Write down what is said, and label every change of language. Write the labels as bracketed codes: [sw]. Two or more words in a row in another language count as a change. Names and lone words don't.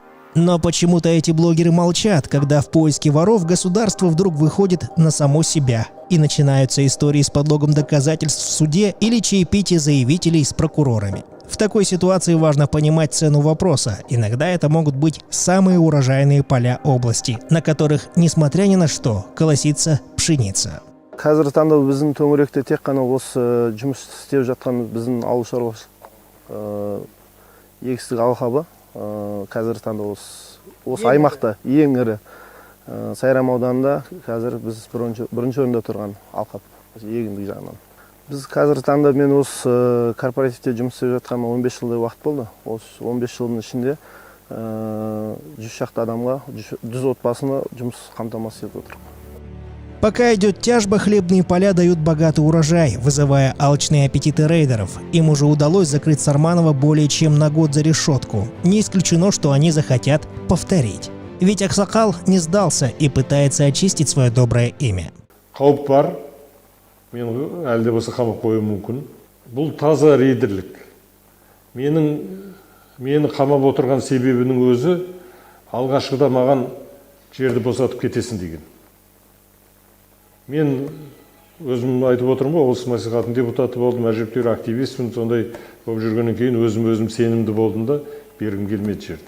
[ru] Но почему-то эти блогеры молчат, когда в поиске воров государство вдруг выходит на само себя. И начинаются истории с подлогом доказательств в суде или чаепитие заявителей с прокурорами. В такой ситуации важно понимать цену вопроса. Иногда это могут быть самые урожайные поля области, на которых, несмотря ни на что, колосится пшеница. [kk] Қазіргі таңда біздің төңіректе тек қана осы жұмыс істеп жатқан біздің ауыл шаруашылық егістік алқабы. Қазіргі таңда осы аймақта ең ірі Сайрам ауданында қазір біз бірінші орында тұрған алқап егіндік жағынан. Біз қазіргі таңда мен осы корпоративте жұмыс істеп жатқаныма 15 жылдай уақыт болды. Осы 15 жылдың ішінде 100 шақты адамға, 100 отбасына жұмыс қамтамасыз етіп отыр. [ru] Пока идет тяжба, хлебные поля дают богатый урожай, вызывая алчные аппетиты рейдеров. Им уже удалось закрыть Сарманова более чем на год за решетку. Не исключено, что они захотят повторить. Ведь Аксакал не сдался и пытается очистить свое доброе имя. [kk] Қауіп бар, мен әлде болса қамап қоюым мүмкін. Бұл таза рейдерлік. Мені қамап отырған себебінің өзі алғашқыда маған жерді босатып кетесің деген. Мен өзім айтып отырмын ғой, облыс мәслихатының депутаты болдым, әжептәуір активистпін, сондай болып жүргеннен кейін өзім сенімді болдым да бергім келмеді жерді.